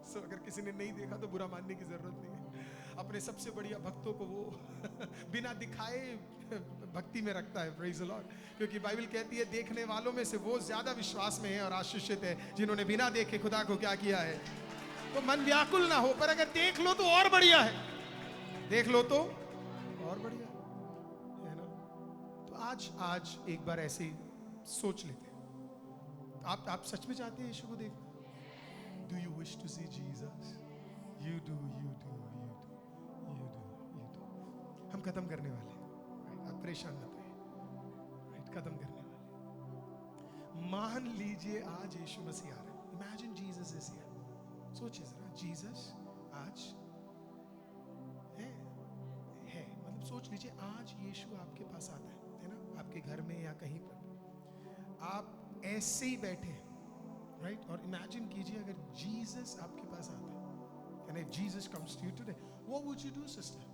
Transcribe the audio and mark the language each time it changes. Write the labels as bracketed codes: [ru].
[hi] सो अगर किसी ने नहीं देखा तो बुरा मानने की जरूरत नहीं है। अपने सबसे बढ़िया भक्तों को वो बिना दिखाए भक्ति में रखता है, प्रेज द लॉर्ड, क्योंकि बाइबल कहती है देखने वालों में से वो ज्यादा विश्वास में है और आशीषित है जिन्होंने बिना देखे खुदा को क्या किया है। तो मन व्याकुल ना हो, पर अगर देख लो तो और बढ़िया है, देख लो तो और बढ़िया है ना। तो आज एक बार ऐसे ही सोच लेते हैं, आप सच में चाहते हैं यीशु को देखना? [en] Do you wish to see Jesus? You do, you do, you do, you do, you do. [hi] हम खत्म करने वाले हैं, right? आप परेशान मत रहिए, right? खत्म करने वाले। मान लीजिए आज यीशु मसीह आ रहा है। [en] Imagine Jesus is here. [hi] सोचिए जरा, जीसस आज है मतलब सोच लीजिए आज यीशु आपके पास आता है ना, आपके घर में या कहीं पर आप ऐसे ही बैठे हैं, राइट? और इमेजिन कीजिए अगर जीसस आपके पास आता है, [en] and if Jesus comes to you today, what would you do, sister?